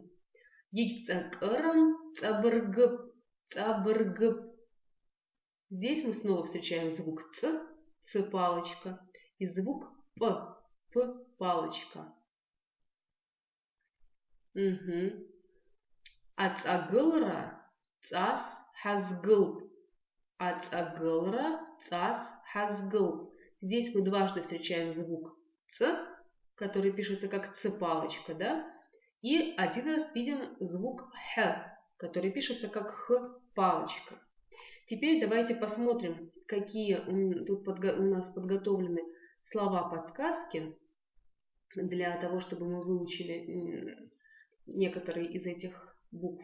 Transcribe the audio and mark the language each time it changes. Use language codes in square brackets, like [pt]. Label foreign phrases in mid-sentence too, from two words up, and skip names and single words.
[ab] Егицакырам цабыргып. Цабыргып. [ru] Здесь мы снова встречаем звук ц палочка, и звук п палочка. Угу. [ab] Ацагылра цас хазгыл. Ацагылра цас хазгыл. [ru] Здесь мы дважды встречаем звук ц, который пишется как ц-палочка, да? И один раз видим звук х, который пишется как х-палочка. Теперь давайте посмотрим, какие тут у нас подготовлены слова-подсказки для того, чтобы мы выучили некоторые из этих букв.